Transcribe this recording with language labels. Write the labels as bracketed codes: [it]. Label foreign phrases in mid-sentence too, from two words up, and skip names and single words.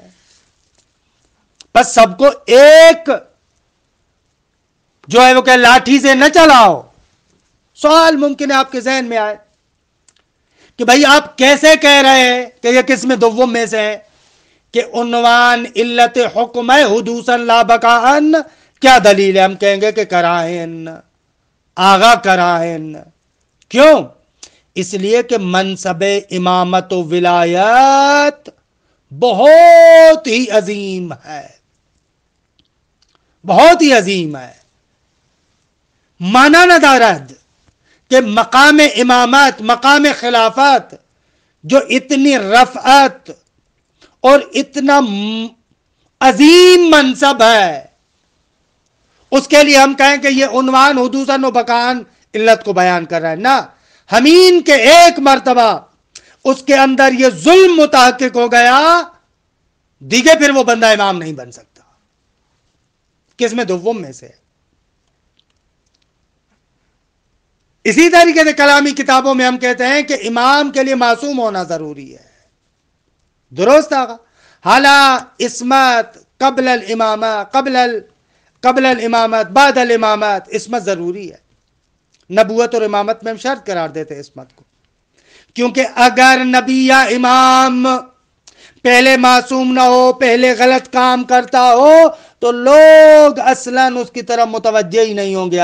[ur] بس سب کو ایک جو ہے وہ کہ لاٹھی سے نہ چلاؤ. سوال ممکن ہے آپ کے ذہن میں آئے کہ بھائی آپ کیسے کہہ رہے ہیں کہ یہ قسم دوم میں سے ہے کہ عنوان علت حکم ہے [ar] حدوثاً لا بقاءً؟ [ur] کیا دلیل ہے؟ ہم کہیں گے کہ کراہن، آغا کراہن. کیوں؟ اس لیے کہ منصب امامت و ولایت بہت ہی عظیم ہے، بہت ہی عظیم ہے. [fa] مانا نہ دارد [ur] کہ مقام امامت، مقام خلافت جو اتنی رفعت اور اتنا عظیم منصب ہے، اس کے لیے ہم کہیں کہ یہ عنوان [ar] حدوثاً و بقاءً [ur] علت کو بیان کر رہا ہے. [fa] نہ، ہمین کے [ur] ایک مرتبہ اس کے اندر یہ ظلم متحقق ہو گیا، دیگے پھر وہ بندہ امام نہیں بن سکتا. قسم دوم میں سے. اسی طریقے سے کلامی کتابوں میں ہم کہتے ہیں کہ امام کے لیے معصوم ہونا ضروری ہے. [fa] درست آگا. حالا [ur] عصمت قبل الامامت، قبل الامامت، بعد الامامت عصمت ضروری ہے. نبوت اور امامت میں ہم شرط قرار دیتے ہیں عصمت کو، کیونکہ اگر نبی یا امام پہلے معصوم نہ ہو، پہلے غلط کام کرتا ہو، تو لوگ اصلاً اس کی طرف متوجہ ہی نہیں ہوں گے.